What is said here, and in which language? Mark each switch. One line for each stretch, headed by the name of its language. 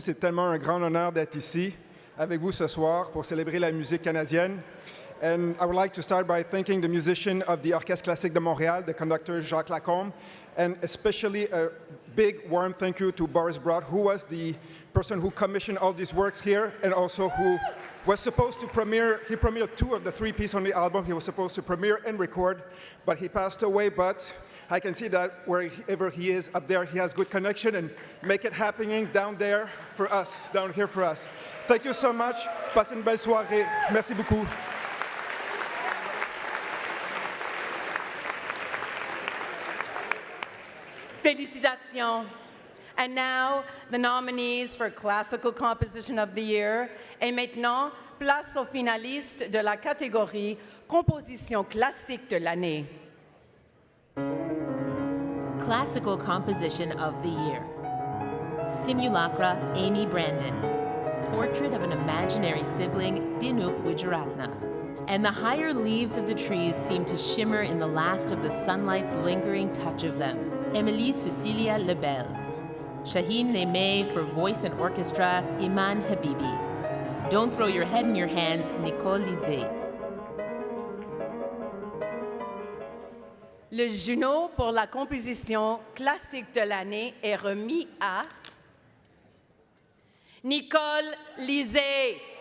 French: C'est tellement un grand honneur d'être ici avec vous ce soir pour célébrer la musique canadienne.
English: And I would like to start by thanking the musician of the Orchestre Classique de Montréal, the conductor Jacques Lacombe, and especially a big warm thank you to Boris Brod, who was the person who commissioned all these works here and also who was supposed to premiere, he premiered 2 of the 3 pieces on the album. He was supposed to premiere and record, but he passed away. But I can see that wherever he is up there, he has good connection and make it happening down there for us, down here for us. Thank you so much.
French: Passez une belle soirée. Merci beaucoup.
English: Félicitations. And now, the nominees for Classical Composition of the Year.
French: Et maintenant, place aux finalistes de la catégorie Composition classique de l'année.
English: Classical Composition of the Year. Simulacra, Amy Brandon. Portrait of an Imaginary Sibling, Dinuk Wijaratna. And the higher leaves of the trees seem to shimmer in the last of the sunlight's lingering touch of them. Émilie Cecilia Lebel. Shaheen Nemeh for voice and orchestra, Iman Habibi. Don't throw your head in your hands, Nicole Lizée.
French: Le Juno pour la composition classique de l'année est remis à Nicole LIZÉE.